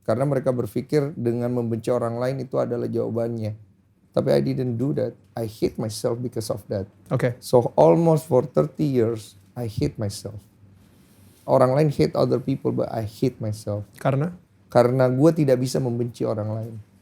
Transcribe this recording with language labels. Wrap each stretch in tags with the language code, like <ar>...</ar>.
<id>Karena mereka berpikir dengan membenci orang lain itu adalah jawabannya.</id> <en>Tapi I didn't do that. I hate myself because of that.</en> <id>Oke.</id> <en>So almost for 30 years, I hate myself. Orang lain hate other people, but I hate myself.</en> <id>Karena? Karena gue tidak bisa membenci orang lain.</id>